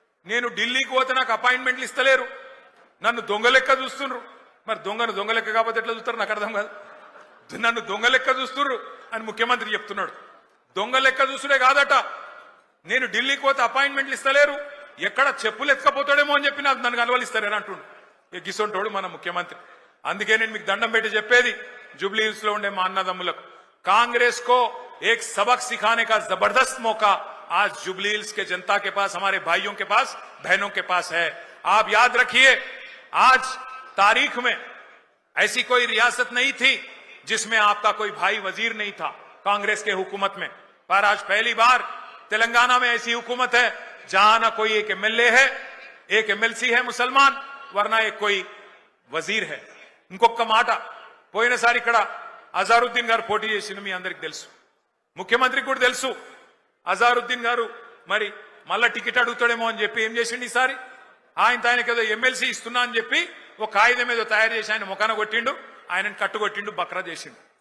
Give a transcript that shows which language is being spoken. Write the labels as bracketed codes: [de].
[te] నేను ఢిల్లీకి పోతే నాకు అపాయింట్మెంట్లు ఇస్తలేరు, నన్ను దొంగ లెక్క చూస్తుండ్రు. మరి దొంగను దొంగ లెక్క కాకపోతే ఎట్లా చూస్తారు నాకు అర్థం కాదు. నన్ను దొంగ లెక్క చూస్తుండ్రు అని ముఖ్యమంత్రి చెప్తున్నాడు. దొంగ లెక్క చూసుడే కాదట, నేను ఢిల్లీకి పోతే అపాయింట్మెంట్లు ఇస్తలేరు, ఎక్కడ చెప్పులు ఎత్తుకపోతాడేమో అని చెప్పి నాకు నన్ను కలవలిస్తారని అంటుండు. గిసొంటోడు మన ముఖ్యమంత్రి. అందుకే నేను మీకు దండం పెట్టి చెప్పేది జూబ్లీ హిల్స్ లో ఉండే మా అన్నదమ్ములకు, [hi] కాంగ్రెస్ को एक सबक सिखाने का जबरदस्त मौका आज जुबली हिल्स के जनता के पास, हमारे भाइयों के पास, बहनों के पास है. आप याद रखिए, आज तारीख में ऐसी कोई रियासत नहीं थी जिसमें आपका कोई भाई वजीर नहीं था कांग्रेस के हुकूमत में, पर आज पहली बार तेलंगाना में ऐसी हुकूमत है जहां ना कोई एक एमएलए है, एक एमएलसी है मुसलमान, वरना एक कोई वजीर है. [te] ఇంకొక మాట, పోయినసారి ఇక్కడ అజారుద్దీన్ గారు పోటీ చేసిండు, మీ అందరికి తెలుసు, ముఖ్యమంత్రికి కూడా తెలుసు. అజారుద్దీన్ గారు మరి మళ్ళా టికెట్ అడుగుతాడేమో అని చెప్పి ఏం చేసిండు ఈసారి, ఆయనకి ఏదో ఎమ్మెల్సీ ఇస్తున్నా అని చెప్పి ఒక కాగితం ఏదో తయారు చేసి ఆయన ముఖాన కొట్టిండు, ఆయనను కట్టుకొట్టిండు, బక్రా చేసిండు.